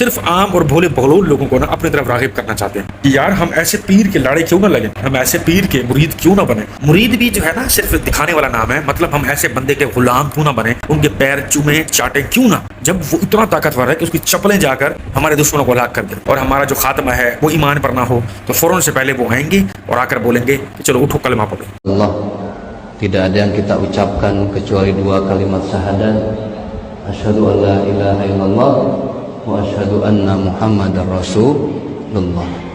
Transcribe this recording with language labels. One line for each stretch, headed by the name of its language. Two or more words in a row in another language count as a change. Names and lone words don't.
Urdu: صرف عام اور بھولے بغلول لوگوں کو نا اپنی طرف راغب کرنا چاہتے ہیں کہ یار ہم ایسے پیر کے لاڑے کیوں نہ لگیں، ہم ایسے پیر کے مرید کیوں نہ بنیں. مرید بھی جو ہے نا صرف دکھانے والا نام ہے، مطلب ہم ایسے بندے کے غلام کیوں نہ بنیں، ان کے پیر چومیں چاٹیں کیوں نہ، جب وہ اتنا طاقتور ہے کہ اس کی چپلیں جا کر ہمارے دشمنوں کو ہلاک کر دے اور ہمارا جو خاتمہ ہے وہ ایمان پر نہ ہو، تو فوراً سے پہلے وہ آئیں گے اور آ کر بولیں گے کہ چلو اٹھو کلمہ پڑھو.
Indonesian: Allah, tidak ada yang kita ucapkan kecuali dua kalimat syahadat,
Arabic: أشهد أن لا إله إلا الله وأشهد أن محمدا رسول الله.